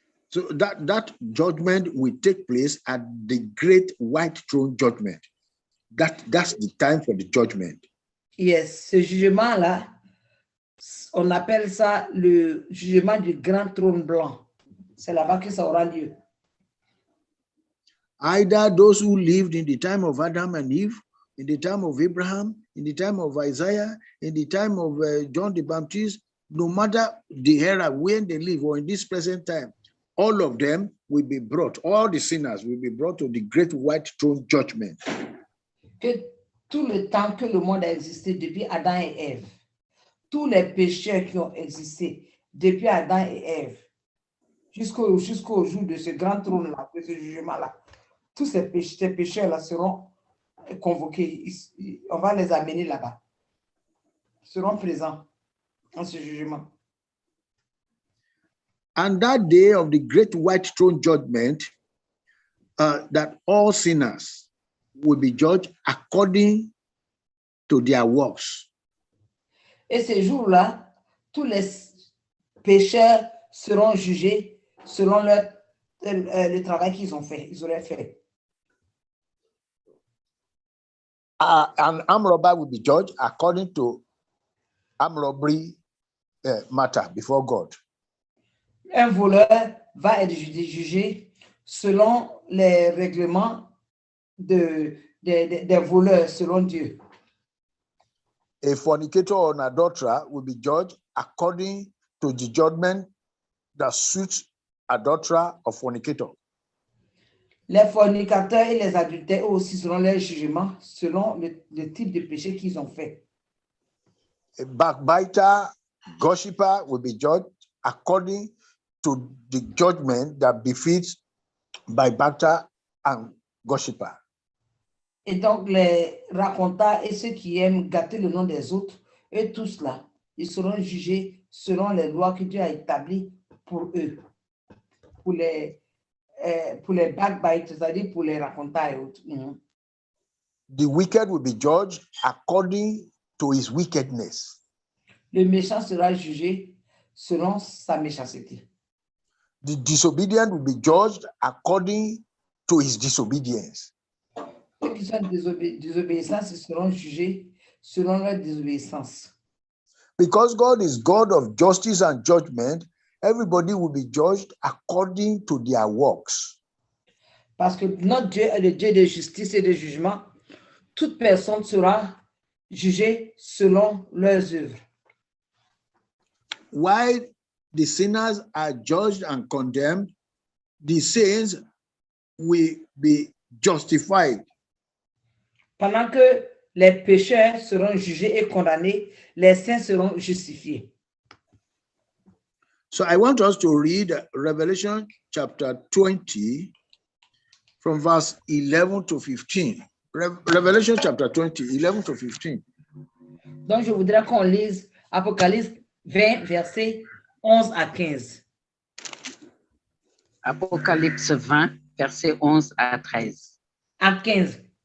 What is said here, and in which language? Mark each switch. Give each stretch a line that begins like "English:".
English: So that judgment will take place at the great white throne judgment. That's the time for the judgment.
French: Yes, ce jugement-là, on appelle ça le jugement du grand trône blanc. C'est là-bas que ça aura lieu.
English: either those who lived in the time of Adam and Eve, in the time of Abraham, in the time of Isaiah, in the time of John the Baptist, no matter the era when they live or in this present time, all of them will be brought, all the sinners will be brought to the great white throne judgment.
French: Que tout le temps que le monde a existé depuis Adam et Ève, tous les pécheurs qui ont existé depuis Adam et Ève, jusqu'au jour de ce grand trône-là, de ce jugement-là, tous ces pécheurs-là seront convoqués. On va les amener là-bas. Seront présents en ce jugement.
English: And that day of the great white throne judgment, that all sinners will be judged according to their works.
French: Et ce jour-là, tous les pécheurs seront jugés selon le travail qu'ils ont fait, ils auraient fait.
English: An armed robber will be judged according to armed robbery matter before God.
French: Un voleur va être jugé selon les règlements des voleurs, selon Dieu.
English: A fornicator or an adulterer will be judged according to the judgment that suits adulterer or fornicator.
French: Les fornicateurs et les adultères aussi seront leur jugement selon le type de péché qu'ils ont fait.
English: A backbiter, gossiper will be judged according to the judgment that befits backbiter and gossiper.
French: Et donc, les raconteurs et ceux qui aiment gâter le nom des autres, eux tous là, ils seront jugés selon les lois que Dieu a établies pour eux, pour les backbiters, c'est-à-dire pour les raconteurs et autres.
English: The wicked will be judged according to his wickedness.
French: Le méchant sera jugé selon sa méchanceté.
English: The disobedient will be judged according to his disobedience.
French: Ceux qui sont désobéissants seront jugés selon leur désobéissance.
English: Because God is God of justice and judgment, everybody will be judged according to their works.
French: Parce que notre Dieu est le Dieu de justice et de jugement, toute personne sera jugée selon leurs œuvres.
English: While the sinners are judged and condemned, the saints will be justified.
French: Pendant que les pécheurs seront jugés et condamnés, les saints seront justifiés.
English: So I want us to read Revelation chapter 20 from verse 11 to 15. Revelation chapter 20, 11 to 15.
French: Donc, je voudrais qu'on lise Apocalypse 20, versets 11 à 15. Apocalypse 20, versets 11 à 13. À 15.